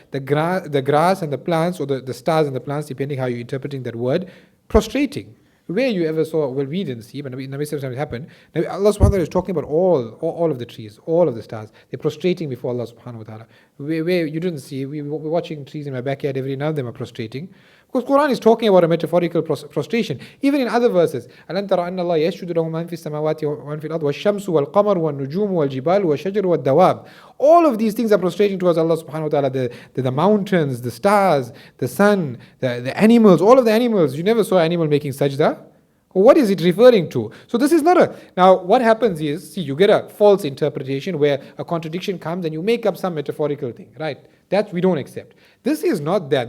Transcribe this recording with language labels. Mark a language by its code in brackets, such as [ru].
[en] The grass and the plants, or the stars and the plants, depending how you're interpreting that word, prostrating. Where you ever saw, well, we didn't see, but Nabi Sallallahu Alaihi Wasallam happened. Allah subhanahu wa ta'ala is talking about all of the trees, all of the stars. They're prostrating before Allah subhanahu wa ta'ala. Where you didn't see, we're watching trees in my backyard, every now and then are prostrating. Because Quran is talking about a metaphorical prostration. [ar] Even in other verses, أَلَمْ تَرَ أَنَّ اللَّهَ يَسْجُدُ لَهُ مَنْ فِي السَّمَاوَاتِ وَمَنْ فِي الْأَرْضِ وَالشَّمْسُ وَالْقَمَرُ وَالنُّجُومُ وَالْجِبَالُ وَالشَّجَرُ وَالدَّوَابُ. [en] All of these things are prostrating towards Allah subhanahu wa ta'ala. The mountains, the stars, the sun, the animals, all of the animals. You never saw an animal making sajda. What is it referring to? So this is not now what happens is, see, you get a false interpretation where a contradiction comes and you make up some metaphorical thing, right? That we don't accept. This is not that.